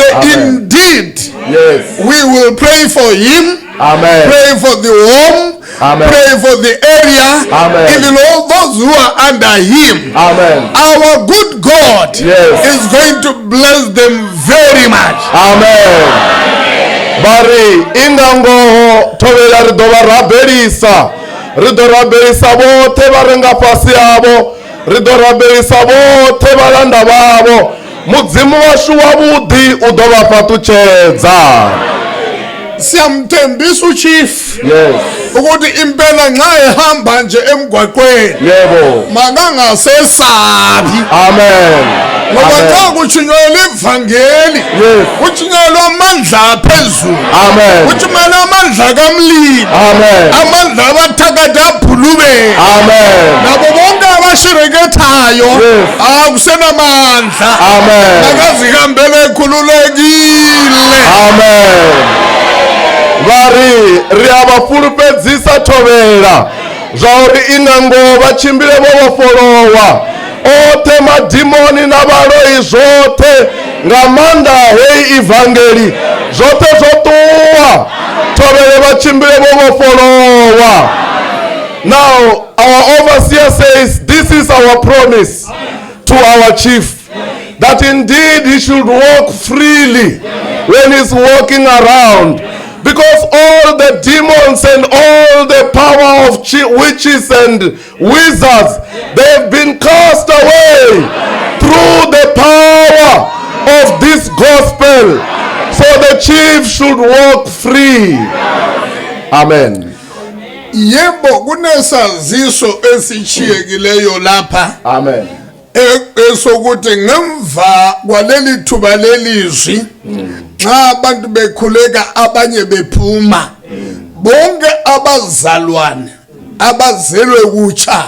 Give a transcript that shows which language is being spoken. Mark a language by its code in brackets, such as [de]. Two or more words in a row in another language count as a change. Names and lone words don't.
[en] Amen. indeed, Yes. we will pray for him. Amen. Pray for the home. Amen. Pray for the area. Amen. Even all those who are under him. Amen. Our good God Yes. is going to bless them very much. Amen. [ve] Bari ingango thovela ri dovha ra bvelisa ri ḓo rabelisa vhoṱhe vha re nga fhasi havho, ri ḓo rabelisa vhoṱhe vhalanda vhavho. Mudzimu washu wavhuḓi u ḓo vha fhaṱutshedza. [nd] Siyamthembisa uchief [en] Yes. [nd] ukuthi impela nxa ehamba nje emgwaqweni Yebo. makangasesabi, [en] Amen. [nd] ngoba xa [en] Amen. [nd] kutshunyelwa ivangeli [en] Yes. [nd] kutshunyelwa amandla aphezulu, [en] Amen. [nd] kutshunyelwa amandla kamlilo, [en] Amen. [nd] amandla abathakathi abhulubeni, [en] Amen. [nd] nabo bonke abashirekethayo [en] Yes. [nd] akusenamandla, [en] Amen. [nd] akazihambele ekhululekile. [en] Amen. [ve] Vari ri a vha fulufhedzisa thovhela zwa uri i nga ngoho vha tshimbile vho vhofholowa oṱhe madimoni na vhaloi zwoṱhe nga maanḓa hei ivangeli zwoṱhe zwo ṱuwa thovhele vha tshimbile vho vhofholowa. [en] Now our overseer says this is our promise to our chief, that indeed he should walk freely when he's walking around, because all the demons and all the power of witches and wizards, they've been cast away through the power of this gospel. So the chief should walk free. Amen. [nd] Yebo kunesaziso esichiyekileyo lapha. [en] Amen. [nd] Esokuthi ngemva kwaleli thuba lelizwi nxa abantu bekhuleka abanye bephuma, bonke abazalwane abazelwe kutsha